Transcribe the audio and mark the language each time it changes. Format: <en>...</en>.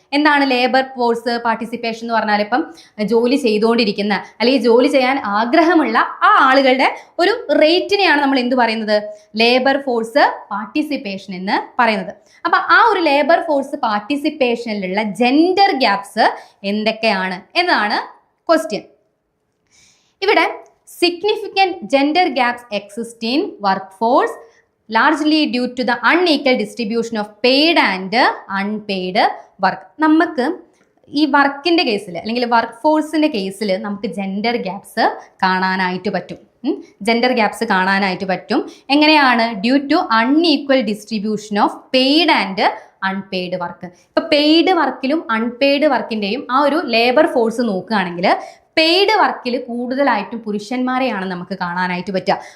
<ml>എന്താണ് labour force participation എന്ന് പറഞ്ഞാൽ, ഇപ്പം ജോലി ചെയ്തുകൊണ്ടിരിക്കുന്ന അല്ലെങ്കിൽ ജോലി ചെയ്യാൻ ആഗ്രഹമുള്ള ആ ആളുകളുടെ ഒരു റേറ്റിനെയാണ് നമ്മൾ എന്ത് പറയുന്നത്, ലേബർ ഫോഴ്സ് പാർട്ടിസിപ്പേഷൻ എന്ന് പറയുന്നത്. അപ്പൊ ആ ഒരു ലേബർ ഫോഴ്സ് പാർട്ടിസിപ്പേഷനിലുള്ള ജെൻഡർ ഗ്യാപ്സ് എന്തൊക്കെയാണ് എന്നാണ് ക്വസ്റ്റ്യൻ. ഇവിടെ</ml> <en>Significant gender gaps exist in workforce largely due to the unequal distribution of paid and unpaid work.</en> <ml>നമുക്ക് ഈ വർക്കിൻ്റെ കേസിൽ അല്ലെങ്കിൽ വർക്ക് ഫോഴ്സിൻ്റെ കേസിൽ നമുക്ക് ജെൻഡർ ഗ്യാപ്സ് കാണാനായിട്ട് പറ്റും. ജെൻഡർ ഗ്യാപ്സ് കാണാനായിട്ട് പറ്റും. എങ്ങനെയാണ്?</ml> <en>Due to unequal distribution of paid and unpaid work.</en> <ml>ഇപ്പൊ പെയ്ഡ് വർക്കിലും അൺപെയ്ഡ് വർക്കിൻ്റെയും ആ ഒരു ലേബർ ഫോഴ്സ് നോക്കുകയാണെങ്കിൽ പെയ്ഡ് വർക്കിൽ കൂടുതലായിട്ടും പുരുഷന്മാരെയാണ് നമുക്ക് കാണാനായിട്ട് പറ്റുക.</ml>